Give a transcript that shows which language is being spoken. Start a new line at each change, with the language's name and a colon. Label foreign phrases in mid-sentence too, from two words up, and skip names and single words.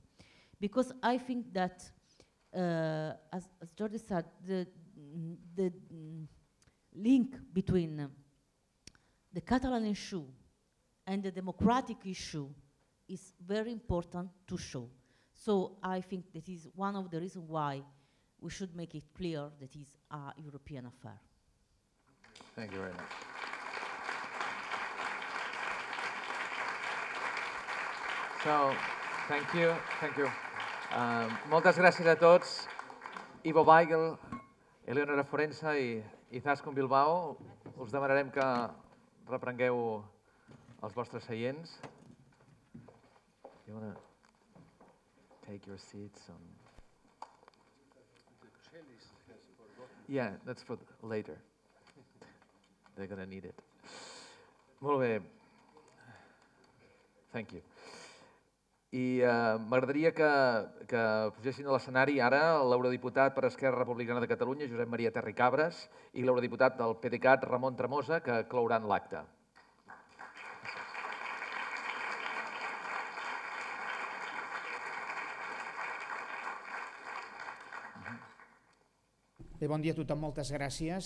English: Because I think that, as Jordi said, the link between the Catalan issue and the democratic issue is very important to show. So I think that is one of the reasons why we should make it clear that it's a European affair. Thank you very much. So, thank you.
Catalan: Moltes gràcies a tots. Ivo Weigel, Eleonora Forensa i Izaskun Bilbao. Us demanarem que reprengueu els vostres seients.
English: You want to take your seats on... Yeah, that's for later. They're going to need it.
Catalan: Molt bé.
English: Thank you.
Catalan: I m'agradaria que pugessin a l'escenari ara l'eurodiputat per Esquerra Republicana de Catalunya, Josep Maria Terricabras, i l'eurodiputat del PDeCAT, Ramon Tremosa, que clouran l'acte. Bé, bon dia a tothom, moltes gràcies.